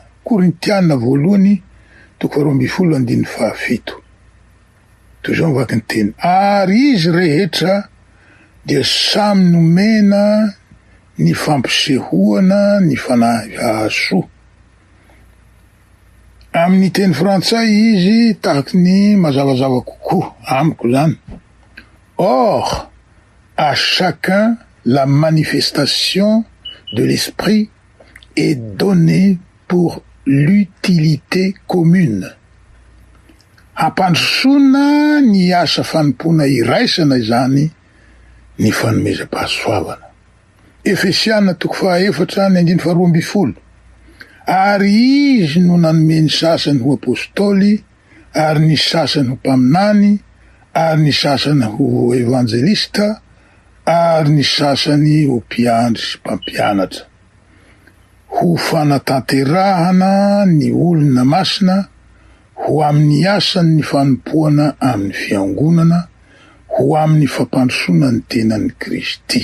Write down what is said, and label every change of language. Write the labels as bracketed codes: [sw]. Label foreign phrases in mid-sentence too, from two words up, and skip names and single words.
[mg] Korintiana voalohany 12:17 toy izao mivaky ny teny: ary izy rehetra dia samy nomena ny fampisehoana ny fanahy hahasoa. Amin'ny teny frantsay izy tahaky ny mazavazava kokoa amiko zany: [fr] or à chacun la manifestation de l'esprit est donnée pour l'utilité commune. [mg] Hampandrosoana ny asa fanompona iraisana izany ny fanomezam-pahasoavana. Efesiana 4:12 ary izy no nanome ny sasany ho apôstôly, ary ny sasany ho mpaminany, ary ny sasany ho evanjelista, ary ny sasany ho mpiandry sy mpampianatra, ho fanatanterahana ny olona masina, ho amin'ny asany ny fanompoana amin'ny fiangonana, ho amin'ny fampandrosoana ny tenan'ny Kristy.